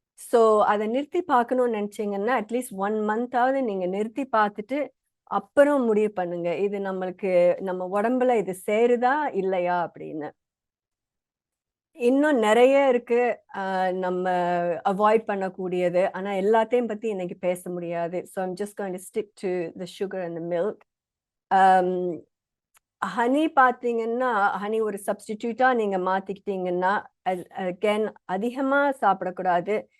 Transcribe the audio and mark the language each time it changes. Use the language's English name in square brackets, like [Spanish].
[Tamil] So அதை நிறுத்தி பார்க்கணும்னு நினைச்சீங்கன்னா அட்லீஸ்ட் 1 month-ஆவது நீங்க நிறுத்தி பார்த்துட்டு அப்புறம் முடிவு பண்ணுங்க இது நம்மளுக்கு நம்ம உடம்புல இது சேருதா இல்லையா அப்படின்னு. இன்னும் நிறைய இருக்கு நம்ம அவாய்ட் பண்ணக்கூடியது. ஆனா எல்லாத்தையும் பத்தி இன்னைக்கு பேச முடியாது. [English] So I'm just going to stick to the sugar and the milk. [Tamil] Honey பார்த்தீங்கன்னா ஹனி ஒரு சப்ஸ்டிடியூட்டா நீங்க மாத்திக்கிட்டீங்கன்னா again அதிகமா சாப்பிடக்கூடாது.